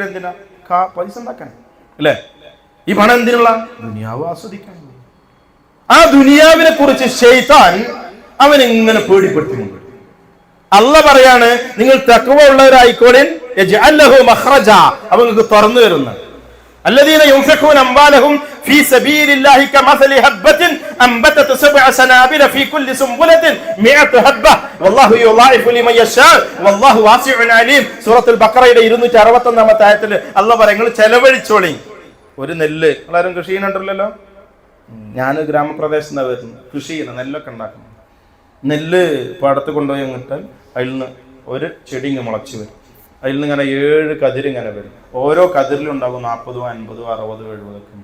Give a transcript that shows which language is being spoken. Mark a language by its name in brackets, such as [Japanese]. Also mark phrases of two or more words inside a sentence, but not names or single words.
[Malayalam] എന്തിനാ? പൈസ ഉണ്ടാക്കാൻ അല്ലേ? ഈ പണം എന്തിനുള്ള? ദുനിയാവ് ആസ്വദിക്കാൻ. ആ ദുനിയാവിനെ കുറിച്ച് ശൈത്താൻ അവൻ ഇങ്ങനെ പേടിപ്പെടുത്തുന്നുണ്ട്. അല്ലാഹ് പറയാണ്, നിങ്ങൾ തഖ്വ ഉള്ളവരായിക്കോളിൻ, [Arabic] يجعل له مخرجا, [Malayalam] അവങ്ങൾക്ക് തുറന്നു തരുന്ന. [Arabic] الذين ينفقون أموالهم في سبيل الله كمثل حبة أنبتت 7 سنابل في كل سنبلة 100 حبة والله يضاعف لمن يشاء والله واسع عليم. [Malayalam] സൂറത്തുൽ ബഖറയുടെ 261 ആയത്തിൽ അല്ലാഹ് പറയുന്നത്, നിങ്ങൾ ചെലവഴിച്ചോളി. ഒരു നെല്ല്, എല്ലാവരും കൃഷി ചെയ്യുന്നുണ്ടല്ലോ. ഞാൻ ഗ്രാമപ്രദേശത്ത് വരുന്നു, കൃഷി ചെയ്യുന്ന നെല്ലൊക്കെ ഉണ്ടാക്കുന്നു. നെല്ല് പാടത്ത് കൊണ്ടുപോയി അങ്ങിട്ടാൽ അതിൽ നിന്ന് ഒരു ചെടി ഇങ്ങനെ മുളച്ച് വരും. അതിൽ നിന്ന് ഇങ്ങനെ 7 കതിരിങ്ങനെ വരും. ഓരോ കതിരിലും ഉണ്ടാകും 40, 50, 60, 70.